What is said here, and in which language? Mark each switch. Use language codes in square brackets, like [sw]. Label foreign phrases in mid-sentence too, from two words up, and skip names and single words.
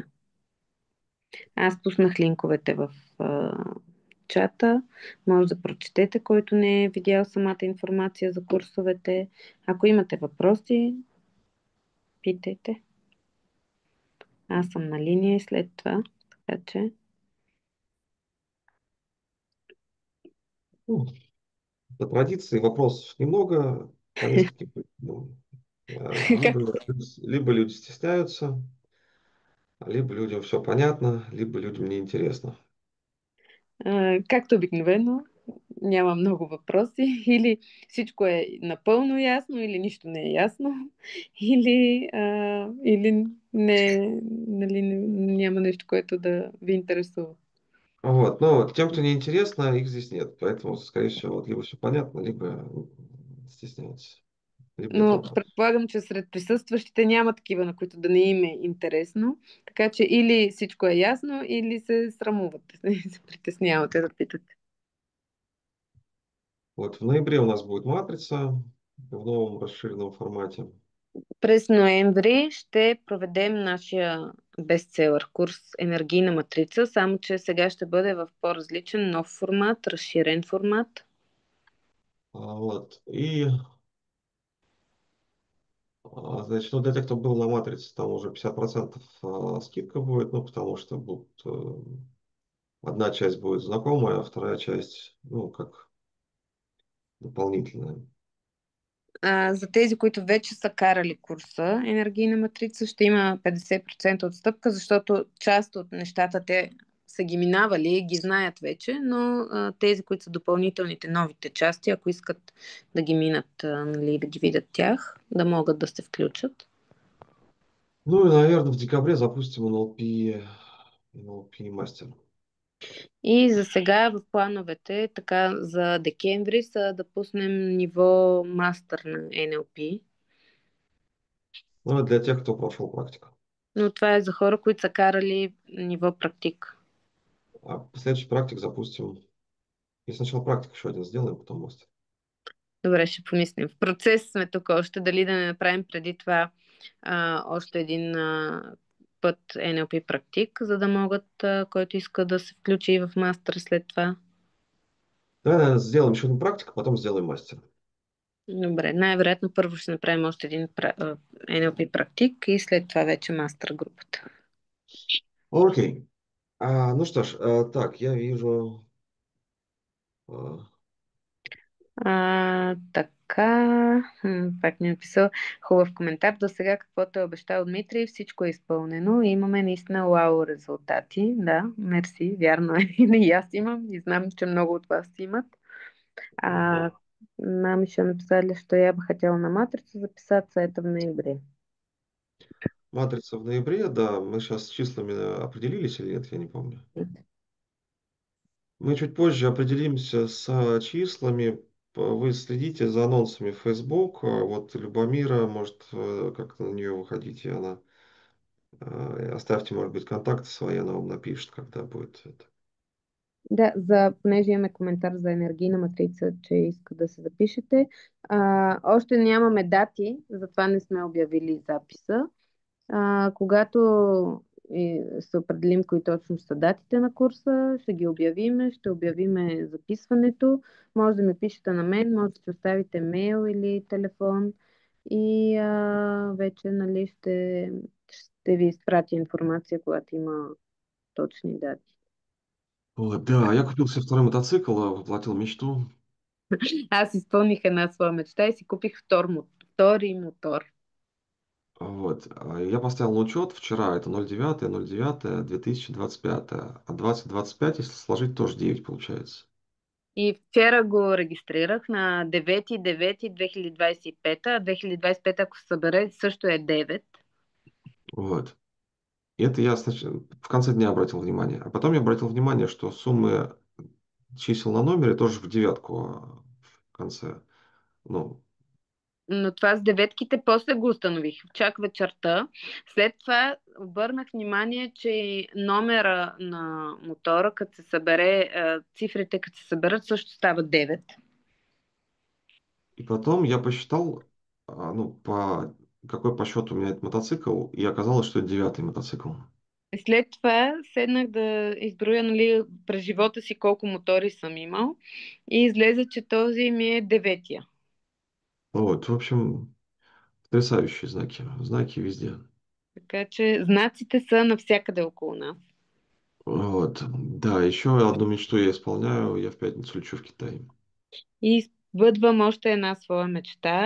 [bg] Аз пуснах линковете в чата. Може да прочетете, който не е видял самата информация за курсовете. Ако имате въпроси, питайте. Аз съм на линия и след това, така че... [ru] Ну, по традиции вопросов немного, по нескольким. Ну, Как, либо люди стесняются, либо людям все понятно, либо людям неинтересно. [bg] както обикновено, няма много въпроси. Или всичко е напълно ясно, или нищо не е ясно, или не, нали, няма нещо, което да ви интересува. [ru] Вот. Но тем, кто неинтересно, их здесь нет. Поэтому, скорее всего, вот либо все понятно, либо стесняются, либо нет Но вопросов. [bg] предполагам, че сред присъстващите няма такива, на които да не им е интересно. Така че или всичко е ясно, или се срамувате, се притеснявате да питате. [ru] Вот в ноябре у нас будет матрица в новом расширенном формате. [bg] През ноември ще проведем нашия бестселър курс Енергийна матрица, само че сега ще бъде в по-различен нов формат, разширен формат. [ru] Вот. И, значит, ну, для тех, кто был на матрице, там уже 50% скидка будет, ну, потому что будут, одна часть будет знакомая, а вторая часть, ну, как дополнительная. [bg] За тези, които вече са карали курса Енергийна матрица, ще има 50% отстъпка, защото част от нещата те са ги минавали и ги знаят вече, но тези, които са допълнителните, новите части, ако искат да ги минат, нали, да ги видят тях, да могат да се включат. [ru] Ну и, наверное, в декабре запустим NLP мастер. [bg] И за сега в плановете, така за декември, са да пуснем ниво мастър на NLP. [ru] Ну, это для тех, кто прошел практику. [bg] Но това е за хора, които са карали ниво практик. [ru] А следующий практик запустим. И сначала практик еще один сделаем, потом мастер. [bg] Добре, ще помислим. В процес сме тук още, дали да не направим преди това още един път NLP практик, за да могат, който иска да се включи и в мастер след това. [ru] Давай, наверное, сделаем еще одну практику, потом сделаем мастер. [bg] Добре, най-вероятно първо ще направим още един NLP практик и след това вече мастер групата. [ru] Окей. Ну что ж, так, я вижу... а, [bg] Така, пак ми е написал хубав коментар. До сега каквото е обещал Дмитрий, всичко е изпълнено и имаме наистина вау резултати. Да, мерси, вярно е. И аз имам и знам, че много от вас имат. да. [ru] А нам еще написали, что я бы хотела на матрицу записаться, это в ноябре. Матрица в ноябре, да, мы сейчас с числами определились или нет, я не помню. Мы чуть позже определимся с числами. Вы следите за анонсами в Facebook. Вот Любомира, может, как-то на нее выходите, она оставьте, может быть, контакты свои, она вам напишет, когда будет это. [bg] Да, понеже имаме коментар за енергийна матрица, че иска да се запишете. Още нямаме дати, затова не сме обявили записа. Когато се определим кои точно са датите на курса, ще ги обявиме, ще обявиме записването. Може да ме пишете на мен, може да си оставите мейл или телефон и вече, нали, ще ви изпратя информация, когато има точни дати. [ru] Вот, да, я купил себе второй мотоцикл, воплотил мечту. [bg] Аз изпълних една своя мечта и си купих втори мотор. [ru] Вот. Я поставил на учет вчера, это 09, 09, 2025. А 2025, если сложить, тоже 9 получается. [bg] И вчера го регистрирах на 9.9.2025, а 2025, ако се събере, също е 9. [ru] Вот. И это я в конце дня обратил внимание. А потом я обратил внимание, что суммы чисел на номере, тоже в девятку в конце. Ну, [bg] Но това с деветките после го установих. Чак вечерта. След това обърнах внимание, че номера на мотора, като се събере, цифрите, като се съберат, също стават 9. [ru] и потом я посчитал, ну, какой по счету у меня этот мотоцикл, и оказалось, что это девятый мотоцикл. [bg] След това седнах да изброя, нали, през живота си колко мотори съм имал и излезе, че този ми е деветия. [ru] Вот, в общем, потрясающие знаки. Знаки везде. [bg] Така че знаците са навсякъде около нас. [ru] Вот. Да, еще одну мечту я исполняю. Я в пятницу лечу в Китай. [bg] И сбъдвам още една своя мечта.